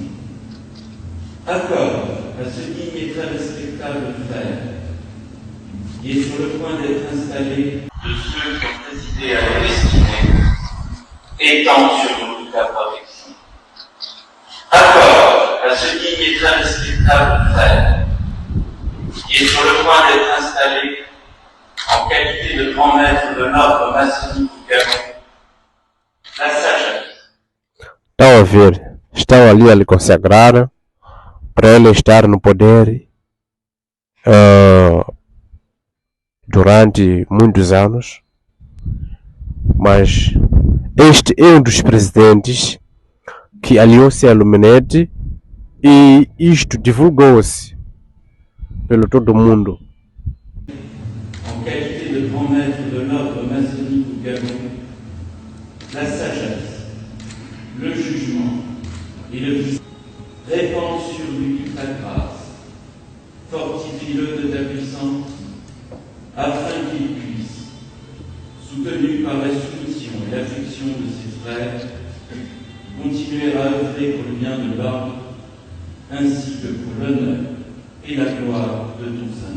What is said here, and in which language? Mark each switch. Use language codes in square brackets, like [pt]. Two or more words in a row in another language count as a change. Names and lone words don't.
[fr] Accorde à ce digne et très respectable frère, qui est sur le point d'être installé, de ceux qui ont présidé à nos destinées, étend sur nous toute ta protection. Accorde à ce digne et très respectable frère, qui est sur le point d'être installé en qualité de grand maître de l'ordre maçonnique du Gabon, la sagesse. [pt] Estão a ver, estão ali a lhe consagrar para ele estar no poder durante muitos anos. Mas este é um dos presidentes que aliou-se à Illuminati e isto divulgou-se pelo todo mundo. [fr] En qualité de grand maître de l'ordre maçonnique du Gabon, la sagesse, le jugement et le vice. Répand sur lui ta grâce, fortifie-le de ta puissance, afin qu'il puisse, soutenu par la soumission et l'affection de ses frères, continuer à œuvrer pour le bien de l'ordre, ainsi que pour l'honneur et la gloire de ton Saint.